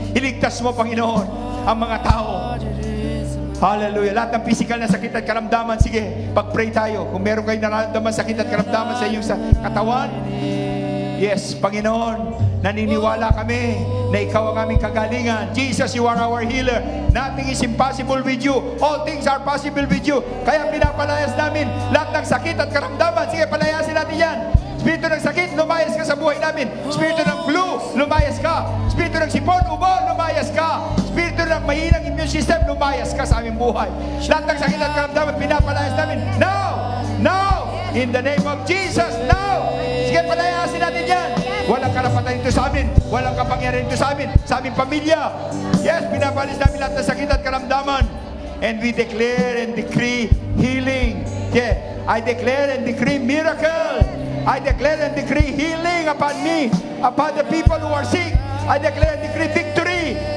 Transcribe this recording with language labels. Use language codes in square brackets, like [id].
[tl] Iligtas mo, Panginoon, ang mga tao. Hallelujah. Lahat ng physical na sakit at karamdaman, sige, pag-pray tayo. Kung meron kayong nararamdaman sakit at karamdaman sa iyong katawan, yes, Panginoon, naniniwala kami na ikaw ang aming kagalingan. [en] Jesus, you are our healer. Nothing is impossible with you. All things are possible with you. [tl] Kaya pinapalayas namin lahat ng sakit at karamdaman. Sige, palayasin natin yan. Espiritu ng sakit, lumayas ka sa buhay namin. Espiritu ng flu, lumayas ka. Espiritu ng sipon, ubo, lumayas ka. Espiritu ng mahinang immune system, lumayas ka sa aming buhay. Lahat ng sakit at karamdaman, pinapalayas namin. [en] Now! Now! In the name of Jesus, now! [tl] Sige, palayasin natin yan. Walang karapatan ito sa amin. Walang kapangyarihan ito sa amin. Sa aming pamilya. Yes, pinapalis namin lahat ng sakit at karamdaman. [en] And we declare and decree healing. Yeah, I declare and decree miracle. I declare and decree healing upon me, upon the people who are sick. I declare and decree victory.